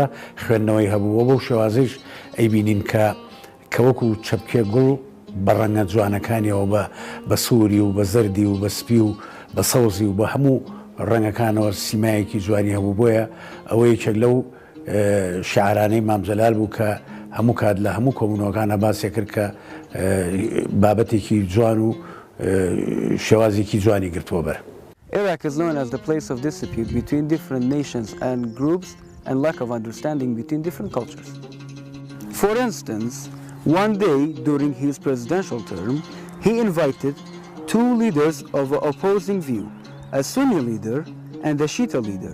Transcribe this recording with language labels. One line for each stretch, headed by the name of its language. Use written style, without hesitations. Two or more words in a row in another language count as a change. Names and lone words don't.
Central Kurdish: خوێندنەوەی هەبووە بەو شێوازەیش ئەیبینین کە وەکو چەپکێ گوڵ بە ڕەنگە جوانەکانیەوە بە سووری و بە زەردی و بە سپی و بە سەوزی و بە هەموو ڕەنگەکانەوە سیمایەکی جوانی هەبوو بۆیە ئەوە یەکێک لەو شیعرانەی مام جەلال بوو کە هەموو کات لە هەموو کۆبوونەوەکانە باسێ کرد کە بابەتێکی جوان و شێوازێکی جوانی گرتووە بەر.
English: Iraq is known as the place of dispute between different nations and groups and lack of understanding between different cultures. For instance, one day during his presidential term, he invited two leaders of an opposing view, a Sunni leader and a Shiite leader.